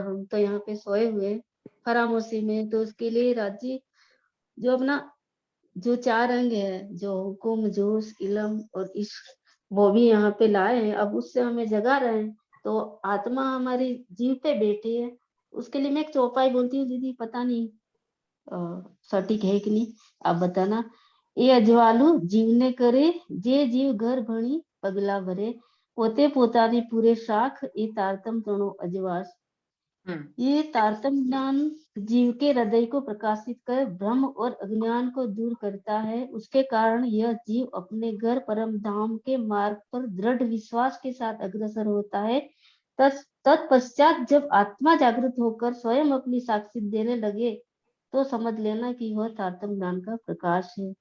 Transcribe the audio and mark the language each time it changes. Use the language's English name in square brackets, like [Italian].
[Hindi] हम तो यहाँ पे सोए हुए फरामोशी में। तो उसके लिए राज्य जो अपना जो 4 अंग है, जो हुकुम, जोश, इलम और इश्क, वो भी यहाँ पे लाए हैं। अब उससे हमें जगा रहे हैं। तो आत्मा हमारी जीव पे बैठी है। उसके लिए मैं एक चौपाई बोलती हूँ दीदी, पता नहीं सटीक है कि नहीं, आप बताना। [Gujarati] એ અજવાળું જીવને કરે, જે જીવ ઘર ભણી પગલા ભરે, પોતે પોતાની પૂરે શાખ, એ તારતમ તણો અજવાસ। [Hindi] ये तारतम ज्ञान जीव के हृदय को प्रकाशित कर भ्रम और अज्ञान को दूर करता है। उसके कारण यह जीव अपने घर परम धाम के मार्ग पर दृढ़ विश्वास के साथ अग्रसर होता है। तत्पश्चात जब आत्मा जागृत होकर स्वयं अपनी साक्षी देने लगे, तो समझ लेना कि वह तारतम ज्ञान का प्रकाश है।